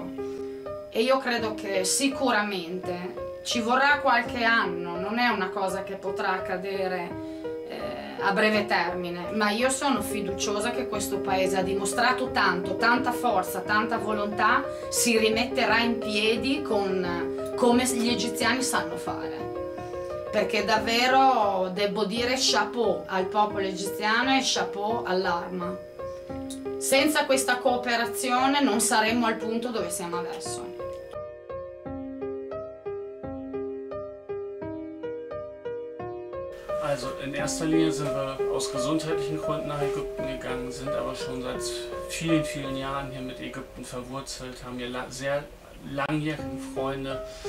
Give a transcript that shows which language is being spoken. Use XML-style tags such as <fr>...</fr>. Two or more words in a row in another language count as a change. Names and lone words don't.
<it>E io credo che sicuramente ci vorrà qualche anno, non è una cosa che potrà accadere a breve termine, ma io sono fiduciosa che questo paese ha dimostrato tanta forza, tanta volontà, si rimetterà in piedi come gli egiziani sanno fare. Perché davvero devo dire chapeau al popolo egiziano e chapeau all'arma. Senza questa cooperazione non saremmo al punto dove siamo adesso.</it> <de>Also in erster Linie sind wir aus gesundheitlichen Gründen nach Ägypten gegangen, sind aber schon seit vielen Jahren hier mit Ägypten verwurzelt, haben hier sehr langjährige Freunde.</de>